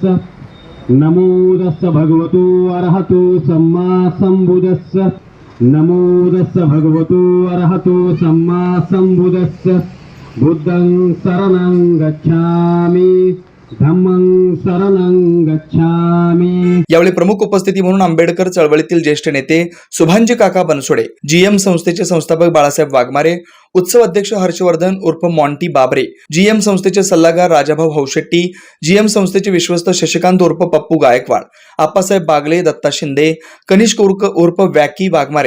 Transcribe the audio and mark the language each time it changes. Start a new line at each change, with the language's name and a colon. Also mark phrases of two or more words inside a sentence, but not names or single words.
Pali: नमो तस्स भगवतो अरहतो सम्मा संबुद्धस्स। नमो तस्स भगवतो अरहतो सम्मा संबुद्धस्स। बुद्धं शरणं गच्छामि, धम्मं शरणं गच्छामि।
Marathi: यावेळी प्रमुख उपस्थिती म्हणून आंबेडकर चळवळीतील ज्येष्ठ नेते सुभांजी काका बनसोडे, जीएम संस्थेचे संस्थापक बाळासाहेब वाघमारे, उत्सव अध्यक्ष हर्षवर्धन उर्फ मॉन्टी बाबरे, जीएम संस्थेचे सल्लागार राजाभाऊ हौशेट्टी, जीएम संस्थेचे विश्वस्त शशिकांत उर्फ पप्पू गायकवाड, आप्पासाहेब बागले, दत्ता शिंदे, कनिष्क उर्फ वॅकी वाघमारे,